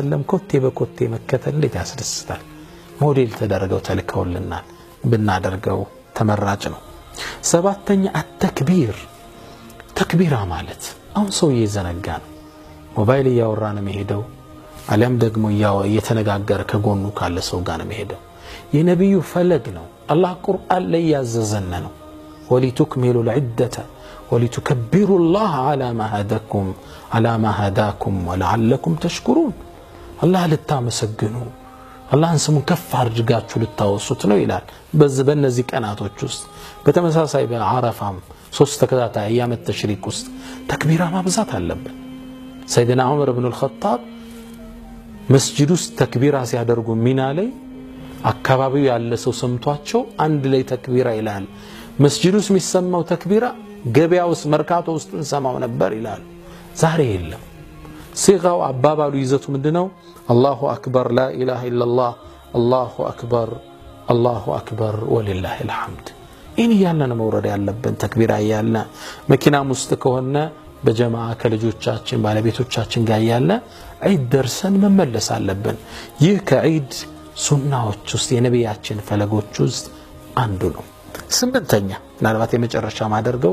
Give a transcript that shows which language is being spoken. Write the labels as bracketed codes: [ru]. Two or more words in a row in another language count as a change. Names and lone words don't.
[am] ወሰለም ኮቴ በኮቴ መከተል እንዴት ያስደስታል ሞዴል ተደረገው ተልከውልናል ብናደርገው ተመራጭ ነው ሰባተኛ التكبير ተክቢራ ማለት አሁን ሰው እየዘነጋ ነው ሞባይል ያወራ ነው የሚሄደው አለም ደግሞ እየተነጋገረ ከጎኑ ካለ ሰው ጋር ነው የሚሄደው የነብዩ ፈለግ ነው አላህ ቁርአን ላይ ያዘዘን ነው [ar] ولتكملوا العدة ولتكبروا الله على ما هداكم ولعلكم تشكرون الله [am] ልታመሰግኑ አላህን ስሙን ከፍ አድርጋችሁ ልታወሱት ነው ይላል በእነዚህ ቀናቶች ውስጥ በተመሳሳይ በአረፋም 3 ተከታታይ [ar] أيام التشريق [am] ውስጥ ተክቢራ ማብዛት አለበት ሰይድና ዑመር ኢብኑ አልኸጣብ መስጂድ ውስጥ ተክቢራ ሲያደርጉ ሚና ላይ አካባቢው ያለ ሰው ሰምቷቸው አንድ ላይ ተክቢራ ይላል መስጂድ ውስጥ የሚሰማው ተክቢራ ገበያ ውስጥ መርካቶ ውስጥ እንሰማው ነበር ይላል ዛሬ የለም ሲጋው አባባሉ ይዘቱ ምንድነው [ar] الله أكبر لا إله إلا الله الله أكبر ولله الحمد إن يالنا مورد [am] ያለብን ተክቢራ ያልና መኪና ውስጥ ከሆነ በጀማዓ ከልጆቻችን ባለቤቶቻችን ጋር ያለ ዒድ ደርሰን መመለስ አለብን ይህ ከዒድ ሱናዎች ውስጥ የነብያችን ፈለጎች ውስጥ አንዱ ነው ስምንተኛ ምናልባት የመጨረሻ ማደርገው